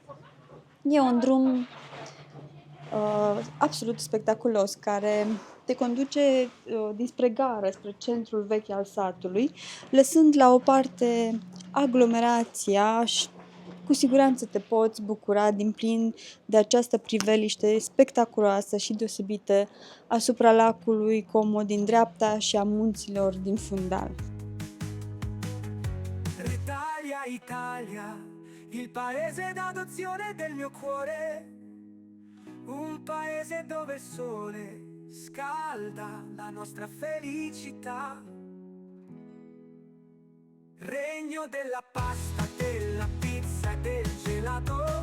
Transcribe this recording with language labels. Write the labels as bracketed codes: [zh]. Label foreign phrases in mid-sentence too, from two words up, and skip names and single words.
[ro] E un drum absolut spectaculos care te conduce dinspre gară, spre centrul vechi al satului, lăsând la o parte aglomerația și cu siguranță te poți bucura din plin de această priveliște spectaculoasă și deosebită asupra lacului Como din dreapta și a munților din fundal. [it] L'Italia, Italia, il paese d'adozione del mio cuore. Un paese dove il sole scalda la nostra felicità. Regno della pasta, della pizza e del gelato.